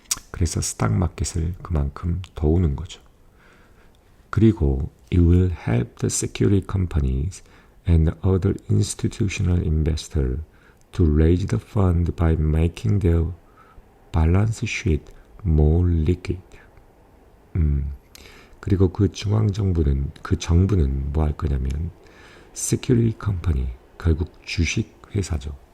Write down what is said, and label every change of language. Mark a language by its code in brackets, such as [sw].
[ko] 그래서 스탁마켓을 그만큼 도우는 거죠. 그리고 [en] it will help the security companies and other institutional investors to raise the fund by making their balance sheet more liquid. [ko] 그리고 그 정부는 뭐 할 거냐면 [en] security company, [ko] 결국 주식 회사죠.